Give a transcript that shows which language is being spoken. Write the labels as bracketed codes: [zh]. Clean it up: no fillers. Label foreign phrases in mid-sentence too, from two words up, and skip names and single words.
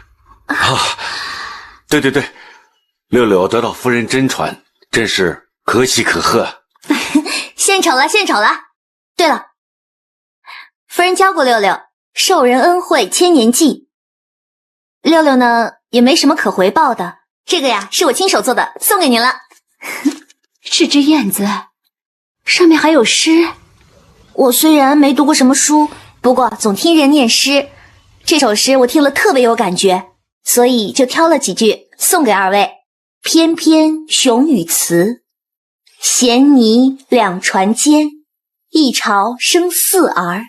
[zh] 對，六六得到夫人真傳，真是可喜可賀。獻醜了。對了，夫人教過六六，受人恩惠千年記。六六呢，也沒什麼可回報的。這個呀，是我親手做的，送給您了。是隻燕子，上面還有詩。我雖然沒讀過什麼書，不過總聽人念詩。這首詩我聽了特別有感覺，所以就挑了幾句送給二位。翩翩雄與雌，銜泥兩船間，一巢生4兒。